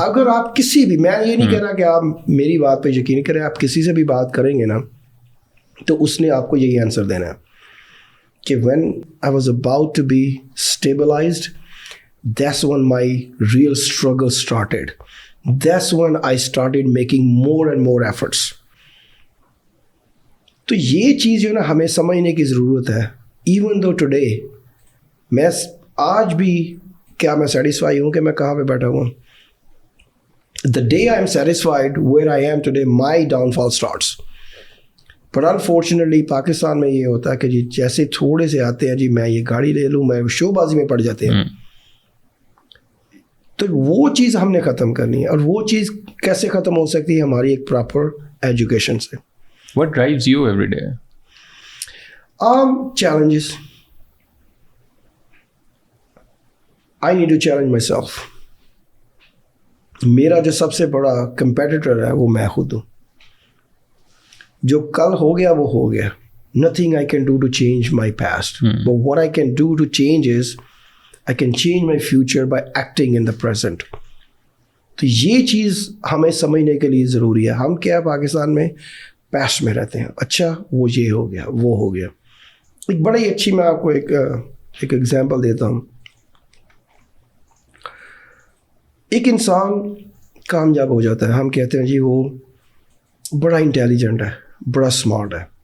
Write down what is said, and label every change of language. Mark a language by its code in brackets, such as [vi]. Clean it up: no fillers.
[ur] اگر آپ کسی بھی, میں یہ نہیں کہہ رہا کہ آپ میری بات پہ یقین کریں, آپ کسی سے بھی بات کریں گے نا تو اس نے آپ کو یہی آنسر دینا ہے کہ [en] when I was about to be stabilized, that's when my real struggle started. That's when I started making more and more efforts. [ur] تو یہ چیز جو نا ہمیں سمجھنے کی ضرورت ہے. [en] Even though today [ur] میں آج بھی کیا میں سیٹسفائی ہوں کہ میں کہاں پہ بیٹھا ہوں. [en] The day I am satisfied where I am today, my downfall starts. But unfortunately [ur] Pakistan میں یہ ہوتا ہے کہ جی جیسے تھوڑے سے آتے ہیں جی میں یہ گاڑی لے لوں, میں شو بازی میں پڑ جاتے ہیں. تو وہ چیز ہم نے ختم کرنی ہے, اور وہ چیز کیسے ختم ہو سکتی ہے؟ ہماری ایک پراپر ایجوکیشن سے. [en] What drives you every day? Challenges. I need to challenge myself. [ur] میرا جو سب سے بڑا کمپیٹیٹر ہے وہ میں خود ہوں. جو کل ہو گیا وہ ہو گیا. [en] Nothing I can do to change my past. But what I can do to change is I can change my future by acting in the present. [ur] تو یہ چیز ہمیں سمجھنے کے لیے ضروری ہے. ہم کیا پاکستان میں پاسٹ میں رہتے ہیں, اچھا وہ یہ ہو گیا وہ ہو گیا. ایک بڑی اچھی میں آپ کو ایک ایگزامپل دیتا ہوں. ایک انسان کامیاب ہو جاتا ہے, ہم کہتے ہیں جی وہ بڑا انٹیلیجنٹ ہے, بڑا اسمارٹ ہے.